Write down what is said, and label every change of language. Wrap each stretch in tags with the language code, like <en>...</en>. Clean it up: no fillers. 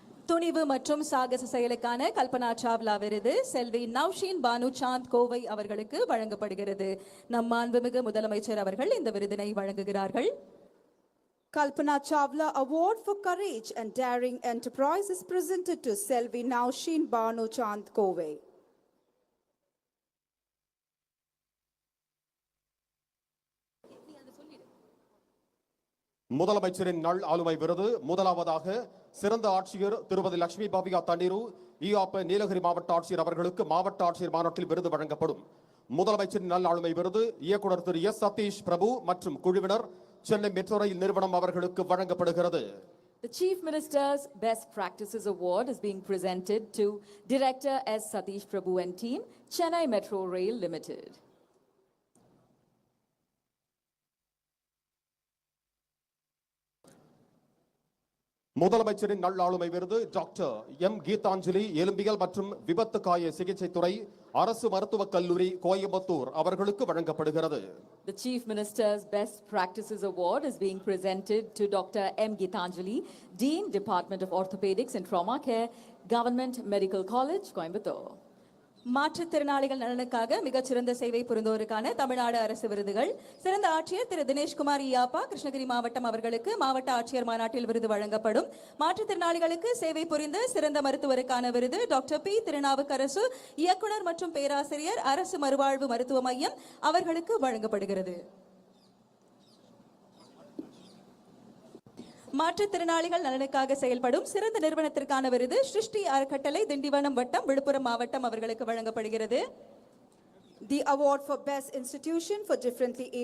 <ta>துணிவு மற்றும் சாகச செயலுக்கான கல்பனா சாவ்லா விருது செல்வி நவ்ஷீன் பானு சாந்த் கோவை அவர்களுக்கு வழங்கப்படுகிறது. நம் மாண்புமிகு முதலமைச்சர் அவர்கள் இந்த விருதினை வழங்குகிறார்கள்.</ta> <en>Kalpana Chawla Award for Courage and Daring Enterprise is presented to Selvi Naushin Banu Chand Kove.</en> <ta>முதலமைச்சரின் நல் ஆளுமை விருது முதலாவதாக சிறந்த ஆட்சியர் திருமதி லட்சுமி பாபிகா தண்ணீரு ஈஆப்ப நீலகிரி மாவட்ட ஆட்சியர் அவர்களுக்கு மாவட்ட ஆட்சியர் மாநாட்டில் விருது வழங்கப்படும். முதலமைச்சரின் நல் ஆளுமை விருது இயக்குனர் திரு எஸ் சதீஷ் பிரபு மற்றும் குழுவினர் சென்னை மெட்ரோ ரயில் நிறுவனம் அவர்களுக்கு வழங்கப்படுகிறது.</ta> <en>The Chief Minister's Best Practices Award is being presented to Director S. Satish Prabhu and team, Chennai Metro Rail Limited.</en> <ta>முதலமைச்சரின் நல்லாளுமை விருது டாக்டர் எம் கீதாஞ்சலி எலும்பியல் மற்றும் விபத்து காய சிகிச்சை துறை அரசு மருத்துவக் கல்லூரி கோயம்புத்தூர் அவர்களுக்கு வழங்கப்படுகிறது.</ta> <en>The Chief Minister's Best Practices Award is being presented to Dr. M. Geetanjali, Dean, Department of Orthopedics and Trauma Care, Government Medical College, Coimbatore.</en> <ta>மாற்றுத்திறனாளிகள் நலனுக்காக மிகச்சிறந்த சேவை புரிந்தோருக்கான தமிழ்நாடு அரசு விருதுகள் சிறந்த ஆட்சியர் திரு தினேஷ்குமார் ஈயாப்பா கிருஷ்ணகிரி மாவட்டம் அவர்களுக்கு மாவட்ட ஆட்சியர் மாநாட்டில் விருது வழங்கப்படும். மாற்றுத்திறனாளிகளுக்கு சேவை புரிந்த சிறந்த மருத்துவருக்கான விருது டாக்டர் பி திருநாவுக்கரசு இயக்குனர் மற்றும் பேராசிரியர் அரசு மறுவாழ்வு மருத்துவ மையம் அவர்களுக்கு வழங்கப்படுகிறது. மாற்றுத்திறனாளிகள் நலனுக்காக செயல்படும் சிறந்த நிறுவனத்திற்கான விருது சிருஷ்டி அறக்கட்டளை திண்டிவனம் வட்டம் விழுப்புரம் மாவட்டம் அவர்களுக்கு வழங்கப்படுகிறது.</ta> <en>The award for Best Institution for Differently Abled</en>